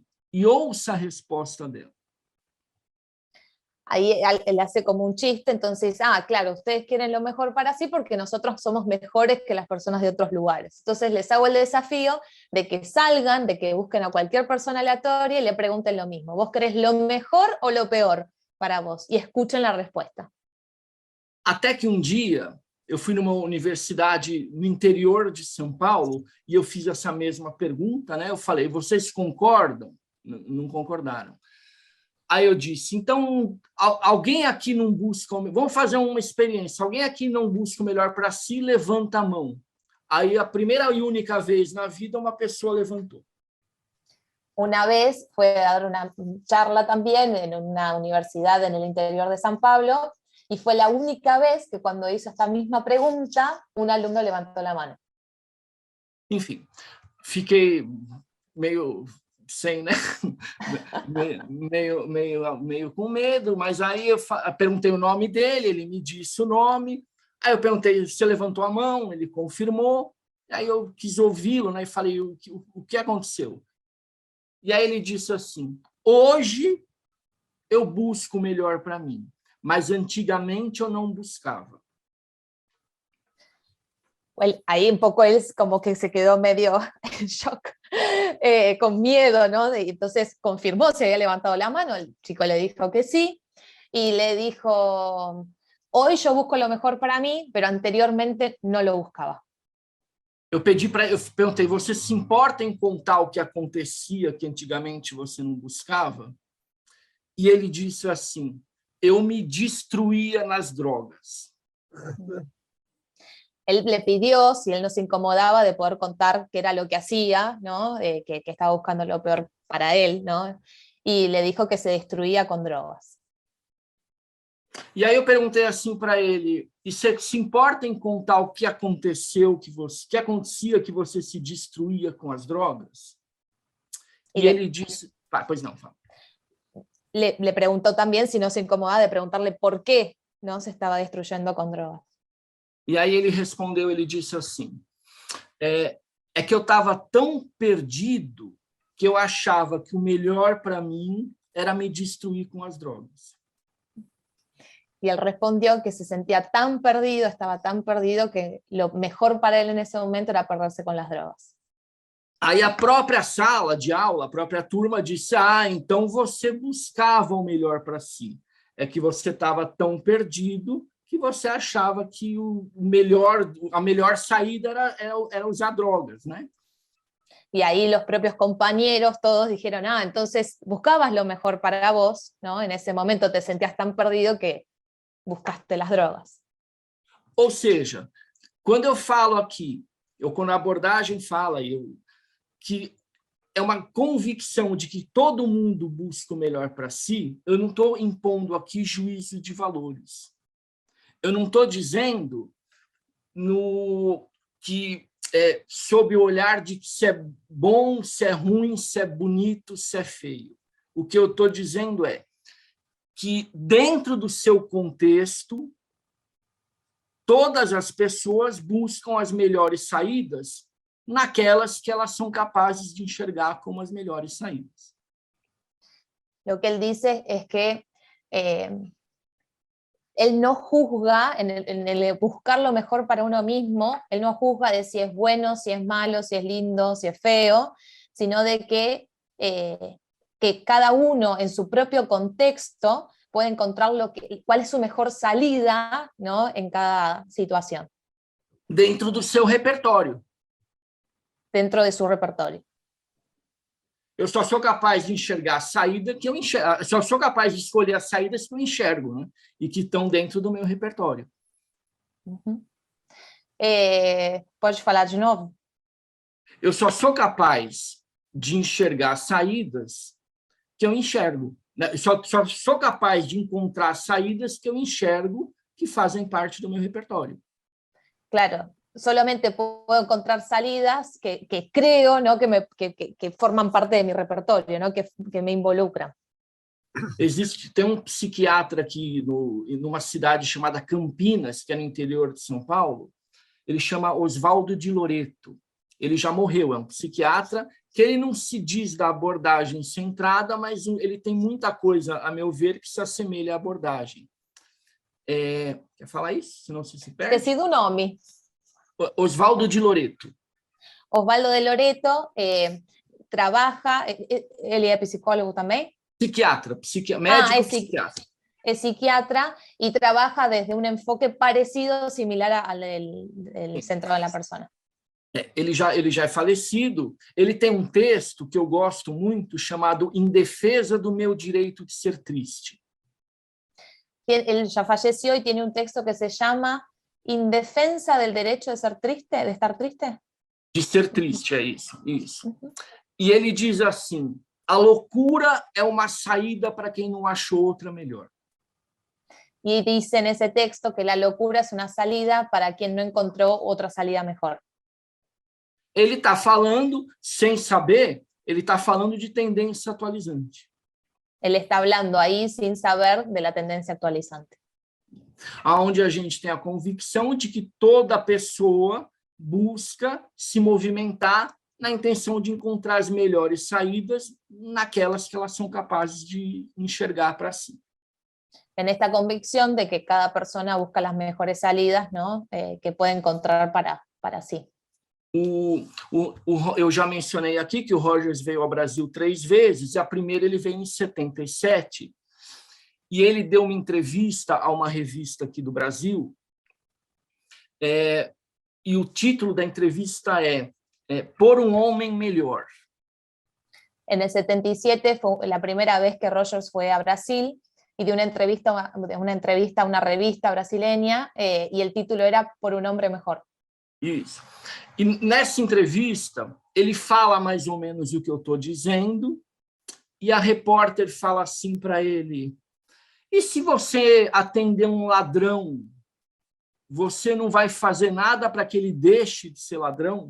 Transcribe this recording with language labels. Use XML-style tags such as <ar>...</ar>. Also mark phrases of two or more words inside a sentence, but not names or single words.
<pt>E ouça a resposta dela.</pt> <es>Ahí él hace como un chiste, entonces, claro, ustedes quieren lo mejor para sí porque nosotros somos mejores que las personas de otros lugares. Entonces les hago el desafío de que salgan, de que busquen a cualquier persona aleatoria y le pregunten lo mismo. ¿Vos querés lo mejor o lo peor para vos? Y escuchen la respuesta.</es> <pt>Até que um dia eu fui numa universidade no interior de São Paulo e eu fiz essa mesma pergunta, né? Eu falei, vocês concordam? Não concordaram. Aí eu disse, então, alguém aqui não busca... Vamos fazer uma experiência. Alguém aqui não busca o melhor para si, levanta a mão. Aí a primeira e única vez na vida uma pessoa levantou.</pt> <es>Una vez fue a dar una charla también en una universidad en el interior de San Pablo, y fue la única vez que cuando hizo esta misma pregunta, un alumno levantó la mano.</es> <pt>Enfim, fiquei meio sem, né? meio com medo, mas aí eu perguntei o nome dele, ele me disse o nome, aí eu perguntei se ele levantou a mão, ele confirmou, aí eu quis ouvi-lo, né? E falei, o que aconteceu? E aí ele disse assim, hoje eu busco o melhor para mim, mas antigamente eu não buscava.</pt> <es>Ahí un poco él como que se quedó medio en shock, con miedo, ¿no? Entonces confirmó si había levantado la mano, el chico le dijo que sí, y le dijo, hoy yo busco lo mejor para mí, pero anteriormente no lo buscaba.</es> <pt>Eu perguntei, você se importa em contar o que acontecia que antigamente você não buscava? E ele disse assim, eu me destruía nas drogas.</pt> <es>Él le pidió si él no se incomodaba de poder contar qué era lo que hacía, ¿no? Que estaba buscando lo peor para él, ¿no? Y le dijo que se destruía con drogas.</es> <pt>E aí eu perguntei assim para ele, e você se importa em contar o que aconteceu, que acontecia que você se destruía com as drogas? E ele disse, pois não, fala.</pt> <es>Le preguntó también si no se incomodaba de preguntarle por qué no se estaba destruyendo con drogas.</es> <pt>E aí ele respondeu, ele disse assim, é que eu estava tão perdido que eu achava que o melhor para mim era me destruir com as drogas.</pt> <es>Y él respondió que se sentía tan perdido, estaba tan perdido, que lo mejor para él en ese momento era perderse con las drogas.</es> <pt>Aí a própria sala de aula, a própria turma disse, então você buscava o melhor para si. É que você estava tão perdido que você achava que a melhor saída era usar drogas, né?</pt> <es>Y ahí los propios compañeros todos dijeron, entonces buscabas lo mejor para vos, ¿no? En ese momento te sentías tan perdido que buscaste las drogas.</es> <pt>Ou seja, quando eu falo aqui, quando a abordagem fala que é uma convicção de que todo mundo busca o melhor para si, eu não estou impondo aqui juízo de valores. Eu não estou dizendo que sob o olhar de se é bom, se é ruim, se é bonito, se é feio. O que eu estou dizendo é que, dentro do seu contexto, todas as pessoas buscam as melhores saídas naquelas que elas são capazes de enxergar como as melhores saídas.</pt> <es>Lo que él dice es que él no juzga, en el buscar lo mejor para uno mismo, él no juzga de si es bueno, si es malo, si es lindo, si es feo, sino de que cada uno en su propio contexto puede encontrar cuál es su mejor salida, ¿no?, en cada situación.</es> <pt>Dentro do seu repertório.</pt> <es>Dentro de su repertorio.</es> <pt>Eu só sou capaz de enxergar a saída que eu enxergo, só sou capaz de escolher as saídas que eu enxergo, né? E que estão dentro do meu repertório. Uhum. Pode falar de novo? Eu só sou capaz de enxergar saídas que eu enxergo. Né? Só sou capaz de encontrar saídas que eu enxergo que fazem parte do meu repertório. Claro.</pt> <es>Solamente puedo encontrar salidas que creo, ¿no?, que forman parte de mi repertorio, ¿no?, que me involucran.</es> <pt>Tem um psiquiatra aqui numa cidade chamada Campinas, que é no interior de São Paulo, ele chama Oswaldo de Loreto. Ele já morreu, é um psiquiatra que ele não se diz da abordagem centrada, mas ele tem muita coisa, a meu ver, que se assemelha à abordagem. Quer falar isso? Senão você se perde. Esqueci do nome. Oswaldo de Loreto.</pt> <es>Osvaldo de Loreto trabaja,</es> <pt>ele é psicólogo também? Psiquiatra, médico psiquiatra.</pt> <es>Es psiquiatra y trabaja desde un enfoque parecido, similar al del centro de la persona.</es> <pt>Ele já é falecido. Ele tem um texto que eu gosto muito, chamado Em Defesa do Meu Direito de Ser Triste.</pt> <es>Él ya falleció y tiene un texto que se llama En defensa del derecho de ser triste, de estar triste.</es> <pt>De ser triste, é isso. E ele diz assim: a loucura é uma saída para quem não achou outra melhor.</pt> <es>Y dice en ese texto que la locura es una salida para quien no encontró otra salida mejor.</es> <pt>Ele está falando, sem saber, ele está falando de tendência atualizante.</pt> <es>Él está hablando ahí sin saber de la tendencia actualizante.</es> <pt>Onde a gente tem a convicção de que toda pessoa busca se movimentar na intenção de encontrar as melhores saídas naquelas que elas são capazes de enxergar para si.</pt> <es>En esta convicción de que cada persona busca las mejores salidas, ¿no?, que puede encontrar para sí.</es> <pt>Eu já mencionei aqui que o Rogers veio ao Brasil 3 vezes, e a primeira ele veio em 77, e ele deu uma entrevista a uma revista aqui do Brasil, e o título da entrevista é Por um Homem Melhor.</pt> <es>En el 77 fue la primera vez que Rogers fue a Brasil y dio una entrevista a una revista brasileña, y el título era Por un Hombre Mejor.</es> <pt>Isso. E nessa entrevista, ele fala mais ou menos o que eu estou dizendo, e a repórter fala assim para ele: e se você atender um ladrão, você não vai fazer nada para que ele deixe de ser ladrão?</pt>